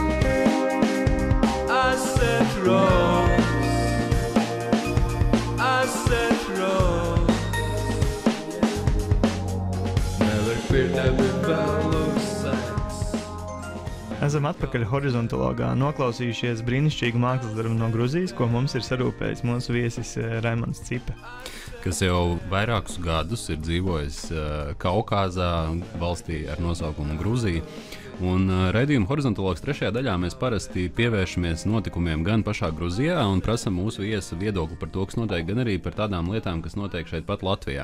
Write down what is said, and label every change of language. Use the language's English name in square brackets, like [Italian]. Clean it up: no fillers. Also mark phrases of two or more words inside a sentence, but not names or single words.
[Latvian] I said rose, never feared every battle sex. Esam atpakaļ horizontologā noklausījušies brīnišķīgu mākslas darbu no Gruzijas, ko mums ir sarūpējis mūsu viesis Raimonds Cipe, kas jau vairākus gadus ir dzīvojis Kaukazā, valstī ar nosaukumu Gruzija. Un raidījuma horizontologs 3. daļā mēs parasti pievēršamies notikumiem gan pašā Gruzijā un prasam mūsu viesa viedokli par to, kas notiek, gan arī par tādām lietām, kas notiek šeit pat Latvijā.